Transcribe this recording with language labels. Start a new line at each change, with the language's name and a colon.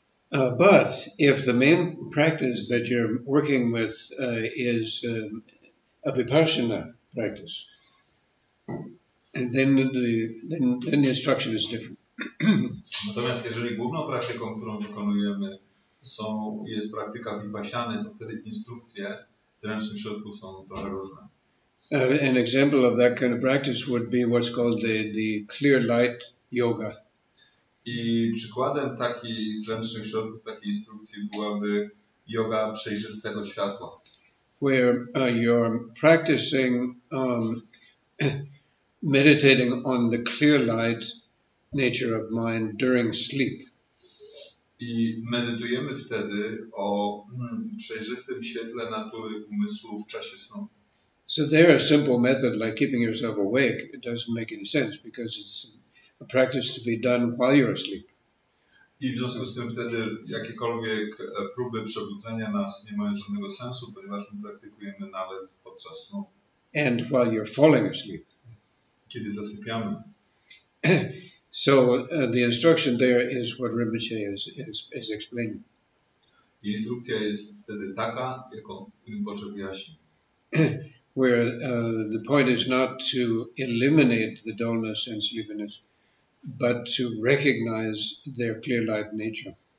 English: But if the main practice that you're working with is a vipassana practice, and then the instruction is different.
Polish: Natomiast jeżeli główną praktyką, którą wykonujemy, jest praktyka vipassany, to wtedy instrukcje zręcznych środków są trochę różne.
English: An example of that kind of practice would be what's called the clear light yoga.
Polish: I przykładem takich zręcznych środków, takiej instrukcji byłaby yoga przejrzystego światła.
English: Where you're practicing meditating on the clear light nature of mind during sleep.
Polish: I medytujemy wtedy o przejrzystym świetle natury umysłu w czasie snu.
English: So there, a simple method like keeping yourself awake, it doesn't make any sense because it's a practice to be done while you're asleep.
Polish: I w związku z tym wtedy jakiekolwiek próby przebudzenia nas nie mają żadnego sensu, ponieważ my praktykujemy nawet podczas snu.
English: And while you're falling asleep.
Polish: Kiedy zasypiamy.
English: So the instruction there is what Rinpoche is explaining.
Polish: Instrukcja jest wtedy taka, jaką Rinpoche wyjaśnił.
English: Where the point is not to eliminate the dullness and sleepiness, but to recognize their clear light nature.